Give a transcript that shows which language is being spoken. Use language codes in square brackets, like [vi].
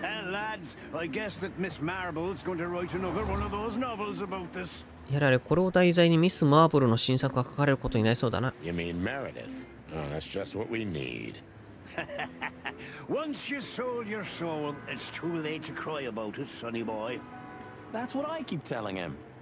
[en] Lads, I guess that Miss Marble's going to write another one of those novels about this. [ja] やられ、これを題材にミス・マーブルの新作が書かれることになりそうだな。 [en] You mean Meredith? Oh, that's just what we need. Once you sold your soul, it's too late to cry about it, sonny boy. That's what I keep telling him.